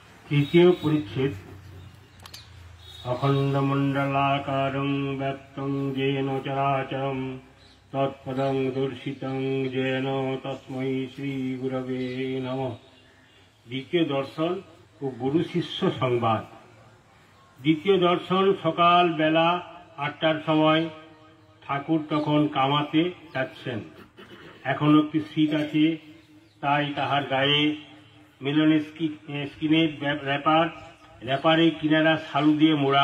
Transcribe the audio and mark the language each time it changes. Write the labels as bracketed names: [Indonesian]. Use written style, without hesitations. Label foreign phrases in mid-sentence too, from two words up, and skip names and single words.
[Bangla] তৃতীয় পরিচ্ছেদ। [Sanskrit] অখণ্ডমণ্ডলাকারং ব্যাপ্তং যেন চরাচরম তৎপদং দর্শিতং যেন তস্मै শ্রী গুরবে নমঃ। [Bangla] দ্বিতীয় দর্শন ও গুরু শিষ্য সংবাদ। দ্বিতীয় দর্শন সকাল বেলা 8টার সময়। ঠাকুর তখন কামাতে যাচ্ছেন। এখনো একটি শীত আছে, তাই তাহার গায়ে মেলনের স্কিনের র্যাপারে কিনারা শালু দিয়ে মোড়া।